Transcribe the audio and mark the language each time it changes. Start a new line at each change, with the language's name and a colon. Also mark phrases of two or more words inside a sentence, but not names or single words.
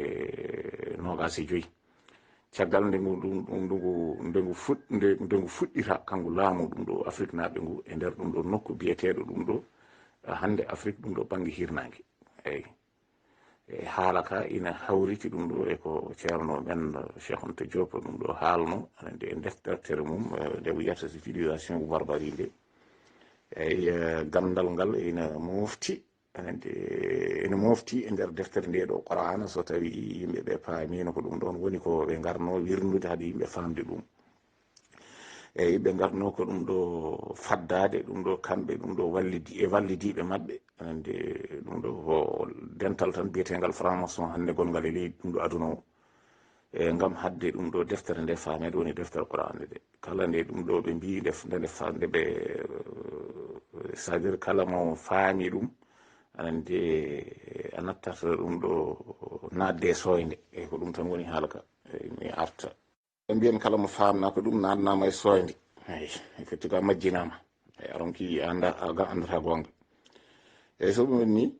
Fula: 25 caggal nde ngu fuɗɗita kangu laamu ɗum ɗo Afrique naaɓe ngu e nder ɗum ɗo nokku biyeteɗo ɗum ɗo hande Afrique ɗum ɗo banggue hirnangue eyyi haala ka ina hawriti ɗum ɗo e ko ceerno men Cheikh Anta Diop ɗum ɗo haalno anande e deftere mum nde wiyata civilisation ou barbarie nde eyyi gandal ngal ina mofti anande ene mofti e nder deftere nde ɗo Qur'ana so tawi yimɓeɓe paamino ko ɗum ɗon woni ko ɓe garno wirnude haade yimɓe famde ɗum eyyi ɓe garno ko ɗum ɗo faddade ɗum ɗo kamɓe ɗum ɗo wallidiɓe maɓɓe anande ɗum ɗo ko dental tan biyetegal franc-maçon hande gongal e leydi ɗum ɗo aduna o e ngam hadde ɗum ɗo deftere nde faamede woni deftere Qur'an nde kala nde ɗum ɗo ɓe mbi nde ɓe
French: c'est à dire
Fula: kala mo faami ɗum anande a nattata ɗum ɗo nadde soyde e ko ɗum tan woni haala ka mi arta ɓe mbiyen kala mo famna ko ɗum nadnama e soyde eyi effectivement majjinama eyi aronki andata gonga eyyi so ɗum ni